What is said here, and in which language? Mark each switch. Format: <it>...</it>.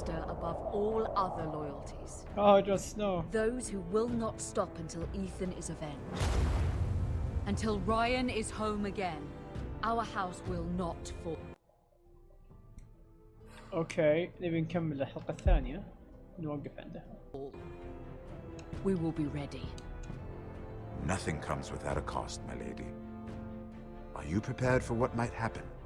<en>above all other loyalties. Oh, just no. Those who will not stop until Ethan is avenged. Until Ryan is home again, our house will not fall.</en> <ar>اوكي نبي نكمل الحلقة الثانية نوقف عنده.</ar> <en>We will be ready. Nothing comes without a cost, my lady. Are you prepared for what might happen?</en>